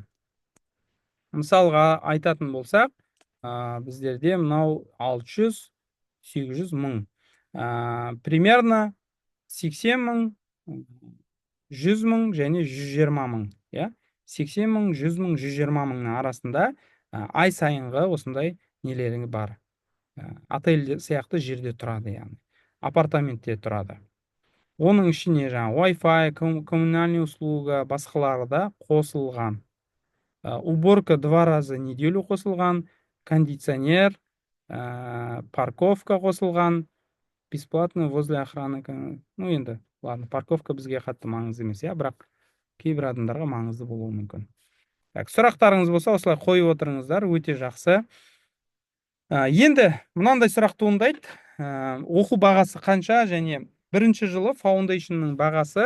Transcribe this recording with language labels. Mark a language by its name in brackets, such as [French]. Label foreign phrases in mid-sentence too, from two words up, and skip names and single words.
[Kazakh] Мысалға айтатын болсақ, біздерде мынау 600-800 мың, примерно 80 мың, 100 мың және 120 мың, 80 мың, 100 мың, 120 мыңның арасында ай сайынғы осындай нелері бар. Отель сияқты жерде тұрады, яғни апартаментте тұрады. Оның ішіне Wi-Fi, [Russian] коммунальный услуга, [Kazakh] басқалары да қосылған. [Russian] Уборка 2 раза в неделю [Kazakh] қосылған, кондиционер, парковка қосылған, [Russian] бесплатно возле охраны. [Kazakh] Ну енді, ладно, парковка бізге қатты маңызды емес, бірақ кейбір адамдарға маңызды болуы мүмкін. Сұрақтарыңыз болса, осылай қойып отырыңыздар, өте жақсы. Енді мынандай сұрақ туындайды. Оқу бағасы қанша, және бірінші жылы фаундейшнның бағасы.